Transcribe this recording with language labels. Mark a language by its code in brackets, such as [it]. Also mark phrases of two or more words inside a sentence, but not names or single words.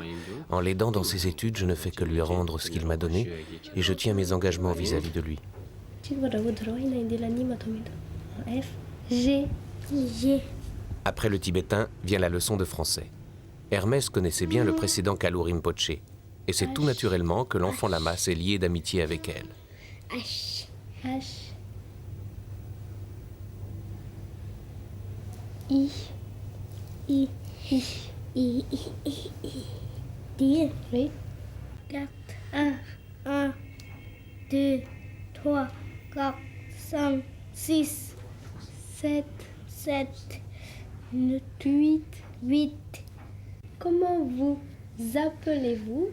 [fr] En l'aidant dans ses études, je ne fais que lui rendre ce qu'il m'a donné et je tiens mes engagements vis-à-vis de lui. Après le tibétain vient la leçon de français. Hermès connaissait bien le précédent Kalu Rinpoché, et c'est tout naturellement que l'enfant lama s'est lié d'amitié avec elle. H. H. I. I. I. I. I. I. Dire. Oui. 4. 1. 2. 3. 4. 5. 6. 7. 8. 8. Comment vous appelez-vous?